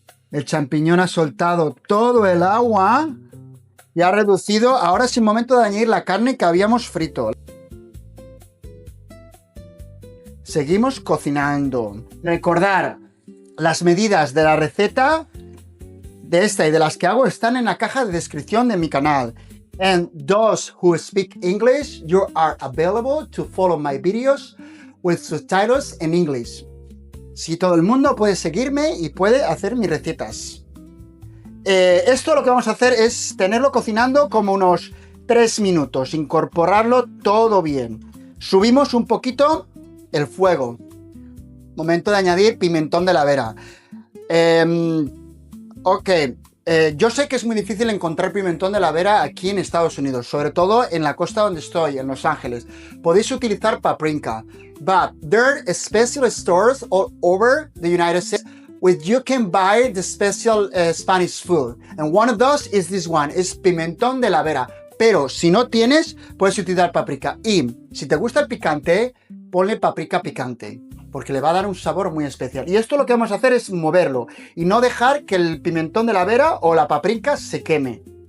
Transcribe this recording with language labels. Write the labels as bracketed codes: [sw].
[es] El champiñón ha soltado todo el agua y ha reducido. Ahora es el momento de añadir la carne que habíamos frito. Seguimos cocinando. Recordar, las medidas de la receta de esta y de las que hago están en la caja de descripción de mi canal. [en] And those who speak English, you are available to follow my videos with subtitles in English. [es] Si todo el mundo puede seguirme y puede hacer mis recetas. Esto lo que vamos a hacer es tenerlo cocinando como unos 3 minutos, incorporarlo todo bien. Subimos un poquito el fuego. Momento de añadir pimentón de la vera. Ok, Yo sé que es muy difícil encontrar pimentón de la Vera aquí en Estados Unidos, sobre todo en la costa donde estoy, en Los Ángeles. Podéis utilizar paprika, [en] but there are special stores all over the United States where you can buy the special Spanish food. And one of those is this one, [es] es pimentón de la Vera. Pero si no tienes, puedes utilizar paprika. Y si te gusta el picante, ponle paprika picante, porque le va a dar un sabor muy especial. Y esto lo que vamos a hacer es moverlo y no dejar que el pimentón de la Vera o la paprika se queme.